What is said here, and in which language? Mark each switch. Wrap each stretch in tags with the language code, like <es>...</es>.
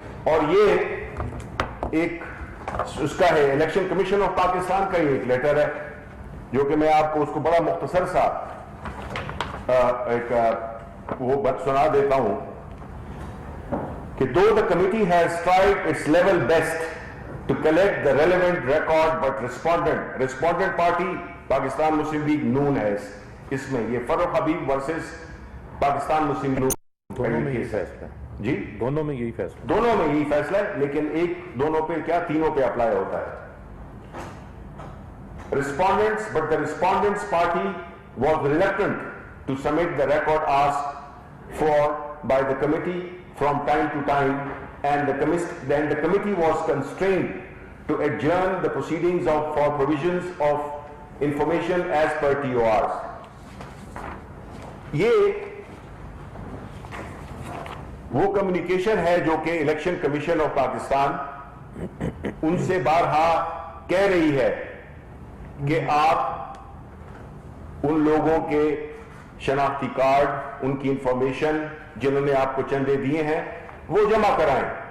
<ur>اور یہ ایک اس کا ہے الیکشن کمیشن آف پاکستان کا ہی ایک لیٹر ہے، جو کہ میں آپ کو اس کو بڑا مختصر سا ایک وہ بات سنا دیتا ہوں کہ</ur> <en>though the committee has tried its level best to collect the relevant record but respondent party</en> <ur>Pakistan Muslim league نون ہے اس میں. یہ فروخ حبیب ورسز پاکستان مسلم لیگ دونوں میں یہی فیصلہ ہے. جی دونوں میں یہی فیصلہ دونوں میں یہی فیصلہ ہے، لیکن ایک دونوں پہ کیا تینوں پہ اپلائی ہوتا ہے.</ur> <en>Respondents, but the respondents party was reluctant to submit the record asked for by the committee from time to time, and then the committee was constrained to adjourn the proceedings for provisions of information as per TORs.</en> <ur>یہ وہ communication ہے جو کہ election commission of Pakistan ان سے بارہا کہہ رہی ہے کہ آپ ان لوگوں کے شناختی کارڈ، ان کی انفارمیشن جنہوں نے آپ کو چندے دیے ہیں وہ جمع کرائیں.</ur>